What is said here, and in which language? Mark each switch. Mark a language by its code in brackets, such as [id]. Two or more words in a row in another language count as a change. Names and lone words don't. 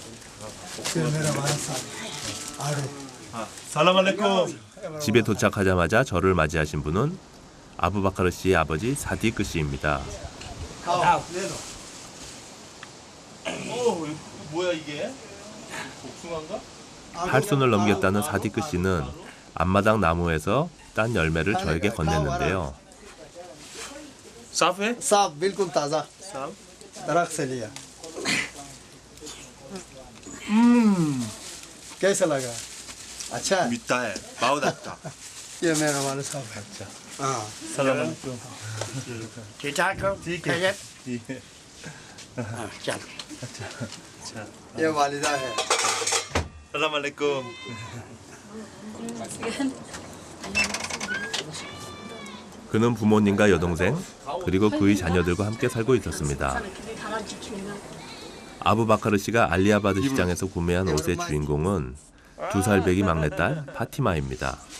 [ko] 집에 도착하자마자 저를 맞이하신 분은 아부바카르 씨의 아버지 사디크 씨입니다. 뭐야 이게? 복숭아인가? 팔순을 넘겼다는 사디크 씨는 앞마당 나무에서 딴 열매를 저에게 건넸는데요. [hi] साफ है? साफ बिल्कुल ताज़ा साहब दरख्त से लिया। कैसा लगा? अच्छा है? मीठा है बहुत अच्छा ये मेरा वाले साहब है। अच्छा हाँ सलाम अलैकुम ठीक ठाक हो? ठीक है खैरियत? ठीक है हाँ, चलो। अच्छा ये वालिदा है। सलाम अलैकुम [ko] 그는 부모님과 여동생 그리고 그의 자녀들과 함께 살고 있었습니다. 아부바카르 씨가 알리아바드 시장에서 구매한 옷의 주인공은 2살 배기 막내딸 파티마입니다.